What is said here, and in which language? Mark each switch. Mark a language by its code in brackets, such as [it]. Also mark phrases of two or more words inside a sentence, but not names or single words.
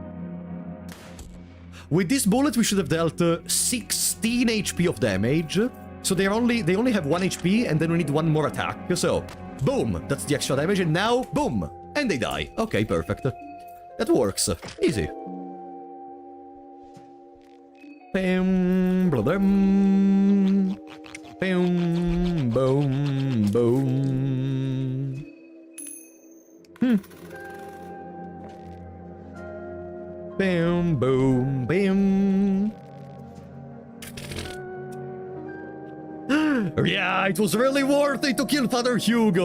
[en] With this bullet, we should have dealt 16 HP of damage. So they only have 1 HP, and then we need 1 more attack. So, boom, that's the extra damage, and now, boom, and they die. Okay, perfect. That works. Easy. Bam, blah, bam. Bam, boom, boom. Bam, boom, bam. Yeah, it was really worth it to kill Father Hugo.